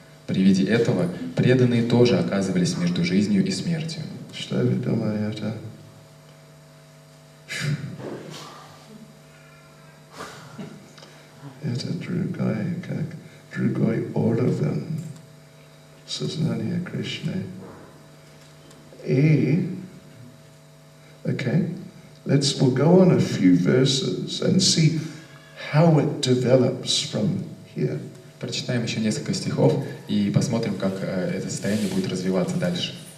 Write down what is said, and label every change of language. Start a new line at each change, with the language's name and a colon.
Russian: При виде этого преданные тоже оказывались между жизнью и смертью. Что вы думаете? Это другой, как другой уровень сознания Кришны. И,
English: okay, we'll go on a few verses and see how it develops from here.
Russian: Прочитаем еще несколько стихов и посмотрим, как это состояние будет развиваться дальше.